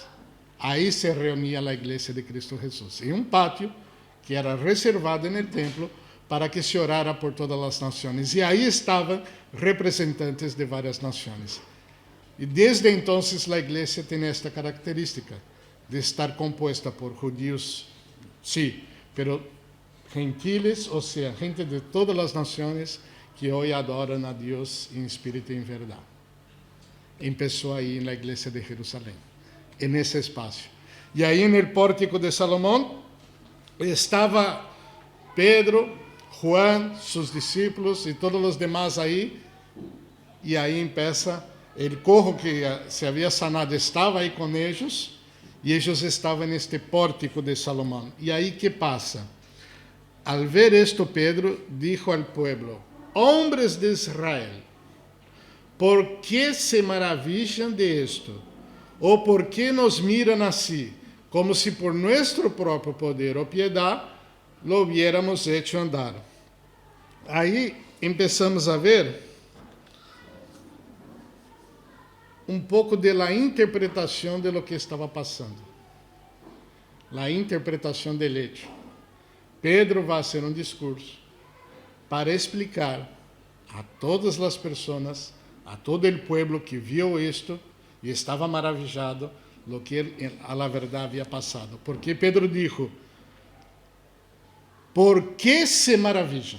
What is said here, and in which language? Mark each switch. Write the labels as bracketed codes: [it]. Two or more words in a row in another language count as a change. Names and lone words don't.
[pt] Aí se reunia a igreja de Cristo Jesus, em um pátio que era reservado no templo para que se orara por todas as nações. E aí estavam representantes de várias nações. E desde então a igreja tem esta característica de estar composta por judíos, sim, [es] pero gentiles, [pt] ou seja, gente de todas as nações que hoje adoram a Deus em espírito e em verdade. Começou aí na igreja de Jerusalém, nesse espaço. E aí no pórtico de Salomão estava Pedro, Juan, seus discípulos e todos os demais aí. E aí começa o cojo que se havia sanado, estava aí com eles, e eles estavam neste pórtico de Salomão. E aí que passa? [es] Al ver esto, Pedro dijo al pueblo: hombres de Israel, ¿por qué se maravillan de esto? ¿O por qué nos miran así, como si por nuestro propio poder o piedad lo hubiéramos hecho andar? [pt] Aí começamos a ver um pouco da interpretação [es] de lo que [pt] estava passando. A interpretação [es] del hecho. [pt] Pedro vai fazer um discurso para explicar a todas as pessoas, a todo o povo que viu isto e estava maravilhado, [es] lo que a la [pt] verdade havia passado. [es] Porque Pedro dijo: ¿por que [pt] se maravilham?